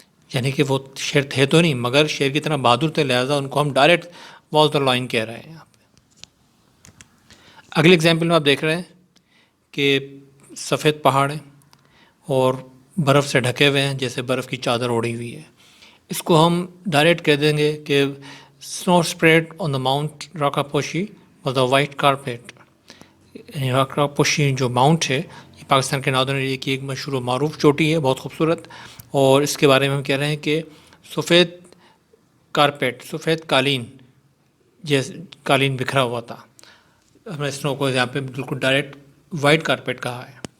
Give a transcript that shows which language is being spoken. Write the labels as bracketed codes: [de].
[ur] یعنی کہ وہ شیر تھے تو نہیں، مگر شیر کی طرح بہادر تھے، لہٰذا ان کو ہم ڈائریکٹ [en] was the line [ur] کہہ رہے ہیں یہاں پہ. اگلی ایگزامپل میں آپ دیکھ رہے ہیں کہ سفید پہاڑ ہیں اور برف سے ڈھکے ہوئے ہیں، جیسے برف کی چادر اوڑھی ہوئی ہے. اس کو ہم ڈائریکٹ کہہ دیں گے کہ [en] snow spread on the Mount Rakaposhi was a white carpet. [ur] راکاپوشی جو ماؤنٹ ہے یہ پاکستان کے ناردرن ایریا کی ایک مشہور و معروف چوٹی ہے، بہت خوبصورت. اور اس کے بارے میں ہم کہہ رہے ہیں کہ سفید کارپیٹ، سفید قالین، جیسے قالین بکھرا ہوا تھا. ہم نے اسنو کو یہاں پہ بالکل ڈائریکٹ وائٹ کارپیٹ کہا ہے.